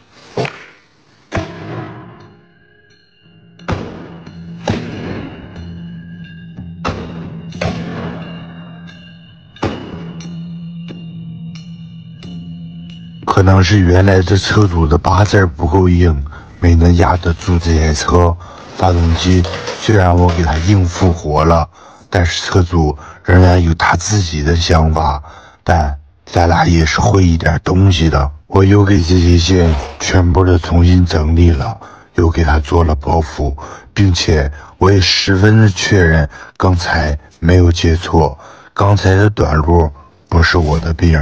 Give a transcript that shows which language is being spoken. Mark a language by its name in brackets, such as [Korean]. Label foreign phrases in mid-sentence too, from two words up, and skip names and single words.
[Chinese] 可能是原來这车主的八字不夠硬，沒能壓得住這台車。發動機雖然我給他硬復活了，但是車主仍然有他自己的想法。但咱倆也是會一點東西的。我又給這些線全部的重新整理了，又給他做了包覆，並且我也十分的確認剛才沒有接錯，剛才的短路不是我的病。